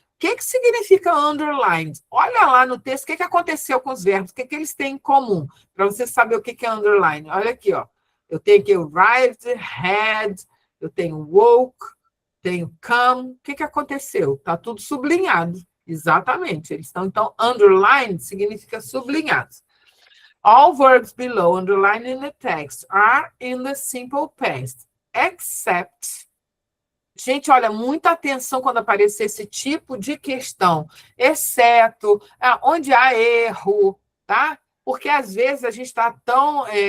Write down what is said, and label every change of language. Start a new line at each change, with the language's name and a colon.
Portuguese: O que significa underlined? Olha lá no texto o que aconteceu com os verbos, o que eles têm em comum, para você saber o que é underline. Olha aqui, ó. Eu tenho aqui arrived, had, eu tenho woke, tenho come. O que aconteceu? Está tudo sublinhado. Exatamente. Eles estão, então, underlined significa sublinhados.
English: All verbs below underlined in the text are in the simple past, except.
Portuguese: Gente, olha, muita atenção quando aparecer esse tipo de questão, exceto, onde há erro, tá? Porque às vezes a gente está tão.